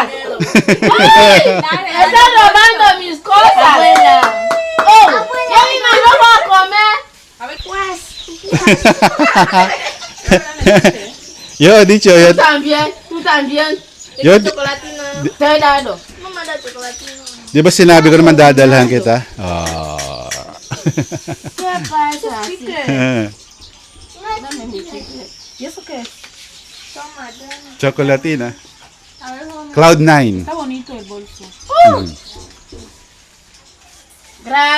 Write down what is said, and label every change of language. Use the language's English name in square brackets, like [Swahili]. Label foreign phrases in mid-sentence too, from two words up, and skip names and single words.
[Spanish] ¡Ay! ¡Me están robando mis cosas! ¡Oh! ¡Yo misma no voy a comer! Yo he dicho, yo, Tú también. yo, Te he dado. [Filipino] di ba sinabi ko naman dadalhan kita? Oh. [Spanish] ¿Qué pasa? Dame mi chicle. ¿Y eso qué es? Chocolatina. Cloud9. Está bonito el bolso. Gracias.